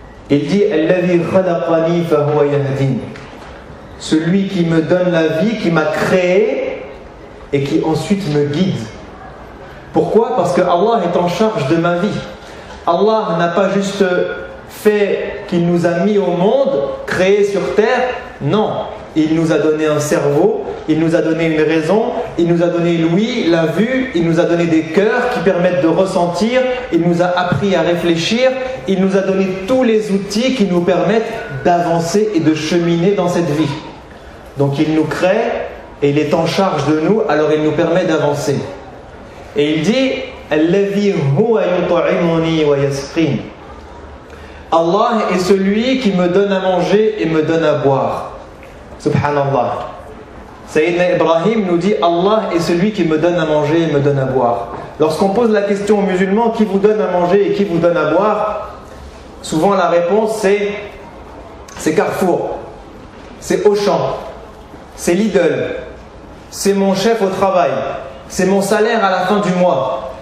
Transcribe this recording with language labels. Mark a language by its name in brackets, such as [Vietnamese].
[French] Il dit [Arabic] الذي خلقني فهو يهدين. [French] Celui qui me donne la vie, qui m'a créé et qui ensuite me guide. Pourquoi? Parce que Allah est en charge de ma vie. Allah n'a pas juste fait qu'il nous a mis au monde, créé sur terre. Non, il nous a donné un cerveau, il nous a donné une raison, il nous a donné l'ouïe, la vue, il nous a donné des cœurs qui permettent de ressentir, il nous a appris à réfléchir, il nous a donné tous les outils qui nous permettent d'avancer et de cheminer dans cette vie. Donc il nous crée et il est en charge de nous, alors il nous permet d'avancer. Et il dit [Arabic] الذي هو يطعمني ويسقين. [French] Allah est celui qui me donne à manger et me donne à boire. Subhanallah. Sayyidina Ibrahim nous dit Allah est celui qui me donne à manger et me donne à boire. Lorsqu'on pose la question aux musulmans qui vous donne à manger et qui vous donne à boire, souvent la réponse c'est Carrefour, c'est Auchan, c'est Lidl, c'est mon chef au travail, c'est mon salaire à la fin du mois.